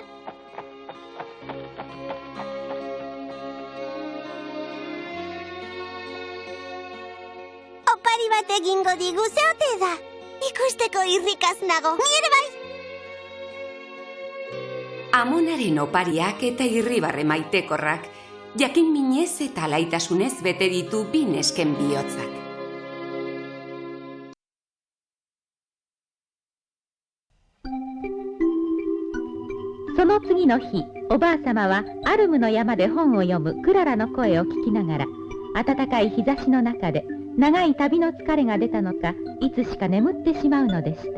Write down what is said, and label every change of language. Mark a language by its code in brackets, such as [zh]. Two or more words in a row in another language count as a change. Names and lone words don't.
[eu] Opari bat egingo digu, ze ote da? Ikusteko irrikaz nago, ni ere bai. Amonaren opariak eta irribarre maitekorrak, jakin minez eta alaitasunez bete ditu bi nesken bihotzak. [ja] その次の日、おばあさまはアルムの山で本を読むクララの声を聞きながら、暖かい日差しの中で長い旅の疲れが出たのか、いつしか眠ってしまうのでした。